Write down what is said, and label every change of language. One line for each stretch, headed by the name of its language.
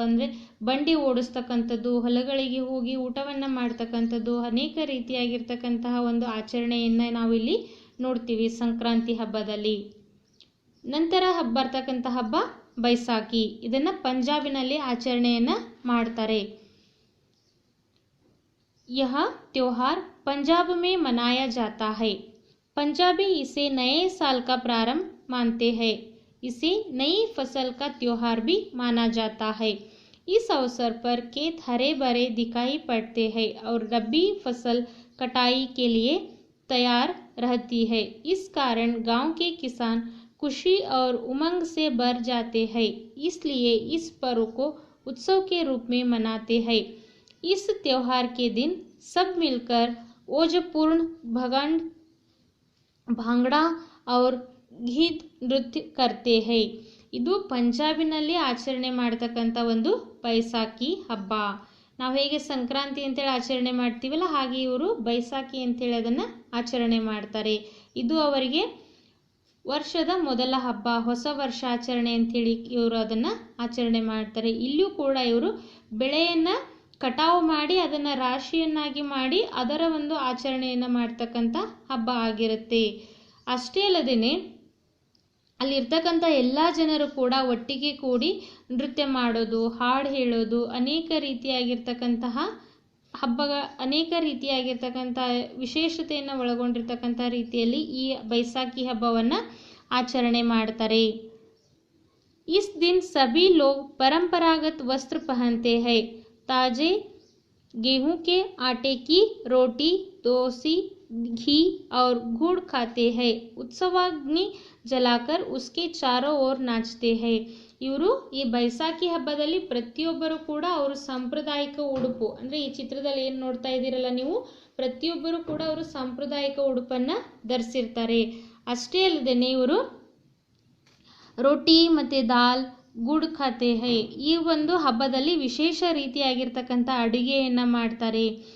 Kannada: ಅಂದರೆ ಬಂಡಿ ಓಡಿಸ್ತಕ್ಕಂಥದ್ದು, ಹೊಲಗಳಿಗೆ ಹೋಗಿ ಊಟವನ್ನು ಮಾಡ್ತಕ್ಕಂಥದ್ದು, ಅನೇಕ ರೀತಿಯಾಗಿರ್ತಕ್ಕಂತಹ ಒಂದು ಆಚರಣೆಯನ್ನು ನಾವು ಇಲ್ಲಿ ನೋಡ್ತೀವಿ ಸಂಕ್ರಾಂತಿ ಹಬ್ಬದಲ್ಲಿ. ನಂತರ ಬರ್ತಕ್ಕಂಥ ಹಬ್ಬ ಬೈಸಾಖಿ. ಇದನ್ನು ಪಂಜಾಬಿನಲ್ಲಿ ಆಚರಣೆಯನ್ನು ಮಾಡ್ತಾರೆ.
Hindi: यह त्योहार पंजाब में मनाया जाता है. पंजाबी इसे नए साल का प्रारंभ मानते हैं. इसे नई फसल का त्योहार भी माना जाता है. इस अवसर पर खेत हरे भरे दिखाई पड़ते हैं और रबी फसल कटाई के लिए तैयार रहती है. इस कारण गांव के किसान खुशी और उमंग से भर जाते हैं. इसलिए इस पर्व को उत्सव के रूप में मनाते हैं. इस त्योहार के दिन सब मिलकर ओजपूर्ण भगंड भांगड़ा और गीत नृत्य करते हैं.
Kannada: ಇದು ಪಂಜಾಬಿನಲ್ಲಿ ಆಚರಣೆ ಮಾಡ್ತಕ್ಕಂಥ ಒಂದು ಬೈಸಾಖಿ ಹಬ್ಬ. ನಾವು ಹೇಗೆ ಸಂಕ್ರಾಂತಿ ಅಂತೇಳಿ ಆಚರಣೆ ಮಾಡ್ತೀವಲ್ಲ, ಹಾಗೆ ಇವರು ಬೈಸಾಖಿ ಅಂತೇಳಿ ಅದನ್ನು ಆಚರಣೆ ಮಾಡ್ತಾರೆ. ಇದು ಅವರಿಗೆ ವರ್ಷದ ಮೊದಲ ಹಬ್ಬ, ಹೊಸ ವರ್ಷ ಆಚರಣೆ ಅಂತೇಳಿ ಇವರು ಅದನ್ನು ಆಚರಣೆ ಮಾಡ್ತಾರೆ. ಇಲ್ಲಿಯೂ ಕೂಡ ಇವರು ಬೆಳೆಯನ್ನು ಕಟಾವು ಮಾಡಿ ಅದನ್ನು ರಾಶಿಯನ್ನಾಗಿ ಮಾಡಿ ಅದರ ಒಂದು ಆಚರಣೆಯನ್ನು ಮಾಡ್ತಕ್ಕಂಥ ಹಬ್ಬ ಆಗಿರುತ್ತೆ. ಅಷ್ಟೇ ಅಲ್ಲದೇ ಅಲ್ಲಿರ್ತಕ್ಕಂಥ ಎಲ್ಲ ಜನರು ಕೂಡ ಒಟ್ಟಿಗೆ ಕೂಡಿ ನೃತ್ಯ ಮಾಡೋದು, ಹಾಡು ಹೇಳೋದು, ಅನೇಕ ರೀತಿಯಾಗಿರ್ತಕ್ಕಂತಹ ಅನೇಕ ರೀತಿಯಾಗಿರ್ತಕ್ಕಂಥ ವಿಶೇಷತೆಯನ್ನು ಒಳಗೊಂಡಿರ್ತಕ್ಕಂಥ ರೀತಿಯಲ್ಲಿ ಈ ಬೈಸಾಖಿ ಹಬ್ಬವನ್ನು ಆಚರಣೆ ಮಾಡ್ತಾರೆ.
Hindi: इस दिन सभी लोग परंपरागत वस्त्र पहनते हैं. ताजे गेहूं के आटे की रोटी, दोसी, घी और गुड़ खाते हैं. उत्सवाग्नि जलाकर उसके चारों ओर नाचते हैं.
Kannada: ಇವರು ಈ ಬೈಸಾಖಿ ಹಬ್ಬದಲ್ಲಿ ಪ್ರತಿಯೊಬ್ಬರು ಕೂಡ ಅವರು ಸಾಂಪ್ರದಾಯಿಕ ಉಡುಪು, ಅಂದರೆ ಈ ಚಿತ್ರದಲ್ಲಿ ಏನು ನೋಡ್ತಾ ಇದ್ದೀರಲ್ಲ ನೀವು, ಪ್ರತಿಯೊಬ್ಬರು ಕೂಡ ಅವರು ಸಾಂಪ್ರದಾಯಿಕ ಉಡುಪನ್ನು ಧರಿಸಿರ್ತಾರೆ. ಅಷ್ಟೇ ಅಲ್ಲದೆ ಇವರು ರೋಟಿ ಮತ್ತು ದಾಲ್
Hindi: ಗುಡ್ ಖಾತೆ ಹೈ,
Kannada: ಈ ಒಂದು ಹಬ್ಬದಲ್ಲಿ ವಿಶೇಷ ರೀತಿಯಾಗಿರ್ತಕ್ಕಂಥ ಅಡುಗೆಯನ್ನು ಮಾಡ್ತಾರೆ.